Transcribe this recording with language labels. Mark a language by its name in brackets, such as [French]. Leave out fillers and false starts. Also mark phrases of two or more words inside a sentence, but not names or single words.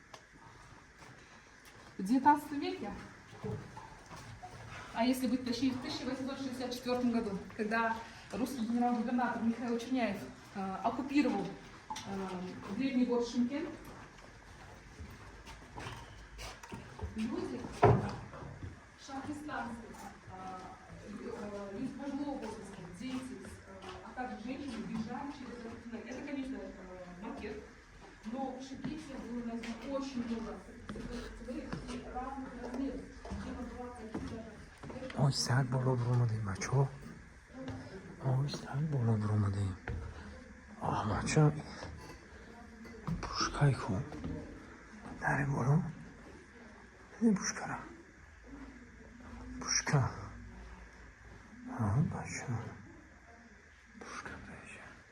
[Russian] В 19 веке, а если быть точнее, в 1864 году, когда русский генерал-губернатор Михаил Черняев оккупировал древний город Шымкент, люди, шахристанцы, люди пожилого возраста, дети, а также женщины бежали через этот туннель. Это, конечно, макет, но в Шымкенте было найдено очень много разных размеров. [Tajik] Ой, сак боло буромадем бачо. Ой, сак боло буромадем. бача. Пушкай хуб. Даре боло. Пушкара. Пушка. Бача. Пушка бача.